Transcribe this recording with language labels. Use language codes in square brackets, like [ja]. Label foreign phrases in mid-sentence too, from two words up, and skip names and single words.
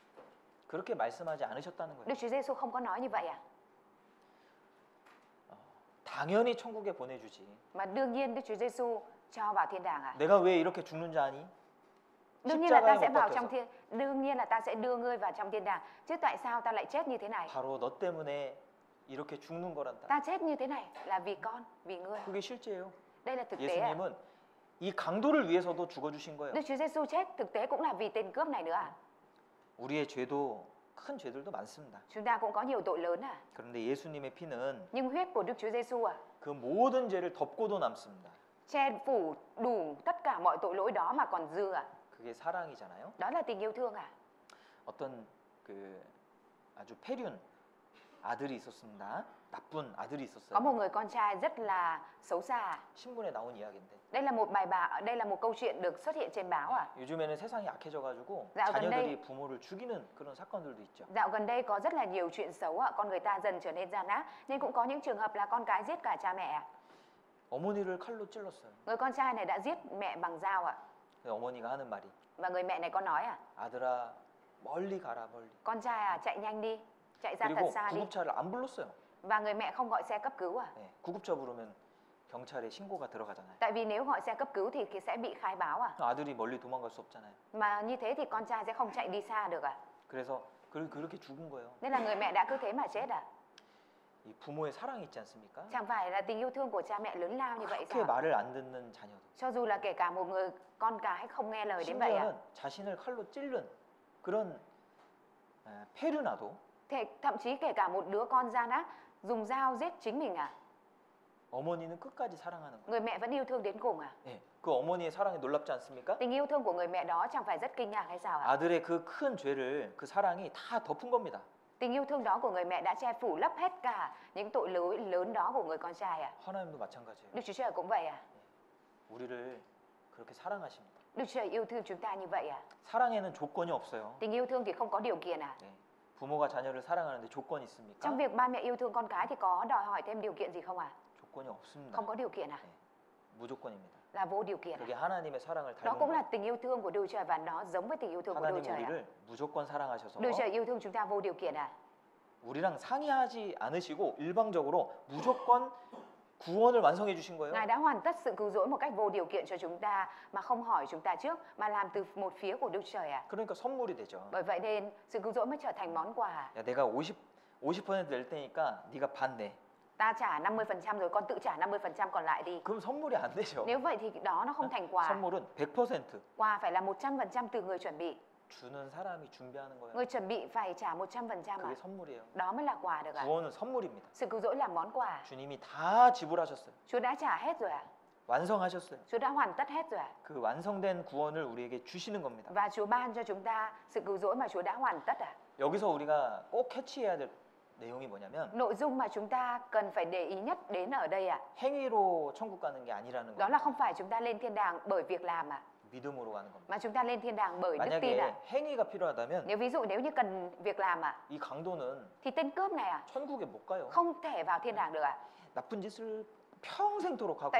[ko] 그렇게 말씀하지 않으셨다는 거예요. [vi] Đức Chúa Giêsu không có nói như vậy à? [ko] 당연히 천국에 보내주지. [vi] Mà đương nhiên Đức Chúa Giêsu cho vào thiên đàng à? [ko] 내가 왜 이렇게 죽는 줄 아니? [vi] Đương nhiên là ta [ko] 십자가에 [vi] sẽ [ko] 못 [vi] vào [ko] 박혀서. [vi] trong thiên, đương nhiên là ta sẽ đưa ngươi vào trong thiên đàng. Chứ tại sao ta lại chết như thế này? [ko] 바로 너 때문에 이렇게 죽는 거란다. [vi] Ta chết như thế này là vì con, vì ngươi. [ko] 그게 실제예요. [vi] Đây là thực tế à? [ko] 예수님은 이 강도를 위해서도 죽어주신 거예요. [vi] Đức Chúa Giêsu chết thực tế cũng là vì tên cướp này nữa à? [ko] 우리의 죄도 큰 죄들도 많습니다. [vi] Chúng ta cũng có nhiều tội lớn à? [ko] 그런데 예수님의 피는 [vi] Nhưng huyết của Đức Chúa Giêsu à, [ko] 그 모든 죄를 덮고도 남습니다. [vi] che phủ đủ tất cả mọi tội lỗi đó mà còn dư à? [ko] 그게 사랑이잖아요. [vi] Đó là tình yêu thương à? [ko] 어떤 그 아주 폐륜 아들이 있었습니다. 나쁜 아들이 [vi] Có một [ko] 있었어요. [vi] người con trai rất là xấu xa. [ko] 신문에 나온 이야기인데 [vi] Đây là một đây là một câu chuyện được xuất hiện trên báo à? [ko] 요즘에는 세상이 약해져가지고 [vi] Dạo gần [ko] 자녀들이 [vi] đây- [ko] 부모를 죽이는 그런 사건들도 있죠. [vi] Dạo gần đây có rất là nhiều chuyện xấu ạ, con người ta dần trở nên gian ác, nhưng cũng có những trường hợp là con cái giết cả cha mẹ ạ. [ko] 어머니를 칼로 찔렀어요. [vi] Người con trai này đã giết mẹ bằng dao ạ. [ko] 근데 어머니가 하는 말이 [vi] Và người mẹ này có nói à, [ko] 아들아 멀리 가라 멀리. [vi] con trai à, chạy nhanh đi, chạy ra thật [ko] 그리고 [vi] xa đi. [ko] 구급차를 안 불렀어요. [vi] Và người mẹ không gọi xe cấp cứu à? [ko] 네, 구급차 부르면 경찰에 신고가 들어가잖아요. [vi] Tại vì nếu gọi xe cấp cứu thì sẽ bị khai báo à? [ko] 아들이 멀리 도망갈 수 없잖아요. [vi] Mà như thế thì con trai sẽ không chạy đi xa được à? [ko] 그래서 그렇게 죽은 거예요. [vi] Nên là người mẹ đã cứ thế mà chết à? [ko] 이 부모의 사랑이 있지 않습니까? [vi] Chẳng phải là tình yêu thương của cha mẹ lớn lao như vậy [ko] 그렇게 [vi] sao? [ko] 말을 안 듣는 자녀도 [vi] Cho dù là kể cả một người con cái không nghe lời đến vậy à? [ko] 심지어는 자신을 칼로 찔른 그런 페르나도 [vi] Thậm chí kể cả một đứa con gian ác dùng dao giết chính mình à? [ko] 어머니는 끝까지 사랑하는 거예요. [vi] Người mẹ vẫn yêu thương đến cùng à? [ko] 네, 그 어머니의 사랑이 놀랍지 않습니까? [vi] Tình yêu thương của người mẹ đó chẳng phải rất kinh ngạc hay sao ạ? [ko] 아들의 그 큰 죄를 그 사랑이 다 덮은 겁니다. [vi] Tình yêu thương đó của người mẹ đã che phủ lấp hết cả những tội lỗi lớn đó của người con trai à? [ko] 하나님도 마찬가지예요. [vi] Đức Chúa Trời cũng vậy à? [ko] 우리를 그렇게 사랑하십니다. [vi] Đức Chúa Trời yêu thương chúng ta như vậy à? [ko] 사랑에는 조건이 없어요. [vi] Tình yêu thương thì không có điều kiện à? [ko] 네, 부모가 자녀를 사랑하는데 조건이 있습니까? [vi] Trong việc ba mẹ yêu thương con cái thì có đòi hỏi thêm điều kiện gì không à? [ko] 조건이 없습니다. [vi] Không có điều kiện à? [ko] 네, 무조건입니다. [vi] Là vô điều kiện [ko] 그게 [vi] à? [ko] 하나님의 사랑을 [vi] Đó [ko] 닮은 [vi] cũng là [ko] 거예요. [vi] tình yêu thương của Đức Chúa Trời và nó giống với tình yêu thương của Đức [ko] 하나님 [vi] Chúa Trời à? [ko] 우리를 무조건 사랑하셔서 [vi] Đức Chúa Trời yêu thương chúng ta vô điều kiện à? [ko] 우리랑 상의하지 않으시고 일방적으로 무조건 구원을 완성해 주신 거예요. [vi] Ngài đã hoàn tất sự cứu rỗi một cách vô điều kiện cho chúng ta mà không hỏi chúng ta trước mà làm từ một phía của Đức Trời à? [ko] 그러니까 선물이 되죠. [vi] Bởi vậy nên sự cứu rỗi mới trở thành món quà. [ko] 야, 내가 50% 낼 테니까 네가 반 내. [vi] Ta trả 50% rồi con tự trả 50% còn lại đi. [ko] 그럼 선물이 안 되죠. [vi] Nếu vậy thì đó nó không thành quà. [ko] 선물은 100% [vi] Quà phải là 100% từ người chuẩn bị. [ko] 주는 사람이 준비하는 거예요. [vi] Người chuẩn bị phải trả 100% [ko] 그게 [vi] à? [ko] 선물이에요. [vi] Đó mới là quà được ạ. [ko] 구원은 선물입니다. [vi] Sự cứu rỗi là món quà. [ko] 주님이 다 지불하셨어요. [vi] Chúa đã trả hết rồi ạ. [ko] 완성하셨어요. [vi] Chúa đã hoàn tất hết rồi ạ. [ko] 그 완성된 구원을 우리에게 주시는 겁니다. [vi] Và Chúa ban cho chúng ta sự cứu rỗi mà Chúa đã hoàn tất ạ. [ko] 여기서 우리가 꼭 캐치해야 될 내용이 뭐냐면 [vi] Nội dung mà chúng ta cần phải để ý nhất đến ở đây ạ. [ko] 행위로 천국 가는 게 아니라는 [vi] Đó [ko] 거예요. [vi] là không phải chúng ta lên thiên đàng bởi việc làm ạ, [ko] 믿음으로 가는 겁니다. [vi] mà chúng ta lên thiên đàng bởi đức tin [ko] 만약에 [vi] ạ. [ko] 행위가 필요하다면 [vi] Nếu như cần việc làm ạ, [ko] 이 강도는 [vi] thì tên cướp này ạ [ko] 천국에 못 가요. [vi] không thể vào thiên đàng được ạ. [ko] 나쁜 짓을 평생토록 하고